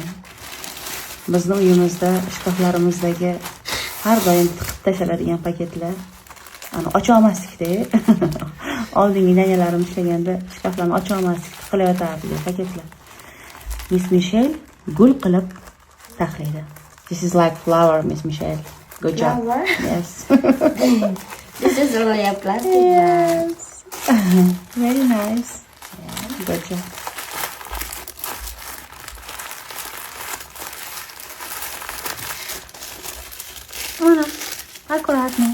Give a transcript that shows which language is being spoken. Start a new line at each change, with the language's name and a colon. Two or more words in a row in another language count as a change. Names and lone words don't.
Uzbek: Bizni uyimizda shkaflarimizdagi har doim tiqib tashaladigan paketlar, ani ocha olmasdik-da. Oldingi nanyalarim ishlaganda shkaflarni ocha olmasdik, tiqilayotardi paketlar. Miss Michelle gul qilib taxlaydi.
English: This is like flower, Miss Michelle. Good job. Flower? Yes. This is only a plastic bag. Very nice. Yeah, good job.
Uzbek: Ana, аккуратно.